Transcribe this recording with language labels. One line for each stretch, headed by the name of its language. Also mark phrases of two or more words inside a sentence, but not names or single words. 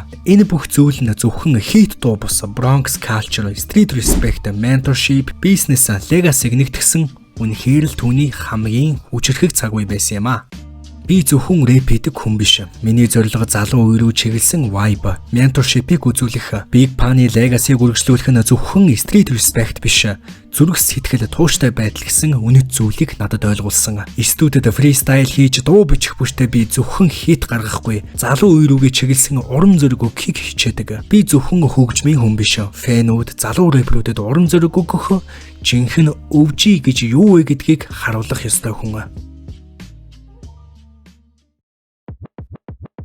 Mongolian: Энэ бүх зүйл нь зөвхөн хит дуу бус
English: Bronx Culture, Street Respect, Mentorship, Business,
Mongolian: Legacy-г нэгтгсэн үнэхээр л түүний хамгийн хүчрхэг цаг үе байсан юм а. Би зөвхөн рэп хийдэг хүн биш. Миний зорилго залуу үе рүү чиглэсэн vibe, mentorship-ийг үзүүлэх, Big Pun-ы legacy-г үргэлжлүүлэх нь зөвхөн
English: street respect
Mongolian: биш. Зүрх сэтгэл тууштай байдал гэсэн үнэт зүйлийг надад ойлгуулсан. Студид freestyle хийж дуу бичих бүртээ би зөвхөн хит гаргахгүй. Залуу үе рүүгээ чиглэсэн урам зориг өгөхийг хичээдэг. Би зөвхөн хөгжмийн хүн биш. Фэнүүд, залуу рэперүүдэд урам зориг өгөх, жинхэнэ өвжи гэж юу вэ гэдгийг харуулах ёстой хүн.